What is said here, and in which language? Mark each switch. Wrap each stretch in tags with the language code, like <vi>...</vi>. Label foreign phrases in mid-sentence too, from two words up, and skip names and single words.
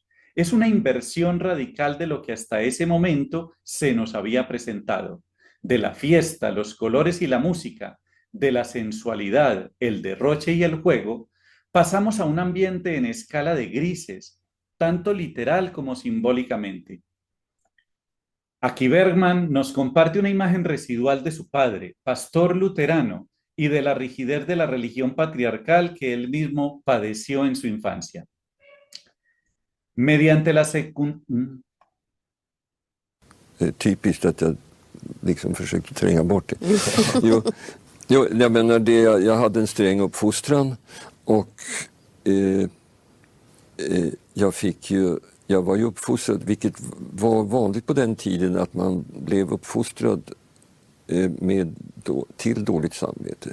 <es>Es una inversión radical de lo que hasta ese momento se nos había presentado, de la fiesta, los colores y la música, de la sensualidad, el derroche y el juego, pasamos a un ambiente en escala de grises, tanto literal como simbólicamente. Aquí Bergman nos comparte una imagen residual de su padre, pastor luterano, y de la rigidez de la religión patriarcal que él mismo padeció en su infancia. Mediante la</es> <sv>Typiskt att jag liksom försökte tränga bort det. Jag menar det, jag hade en sträng uppfostran och jag var ju uppfostrad, vilket var vanligt på den tiden, att man blev uppfostrad till dåligt samvete.</sv>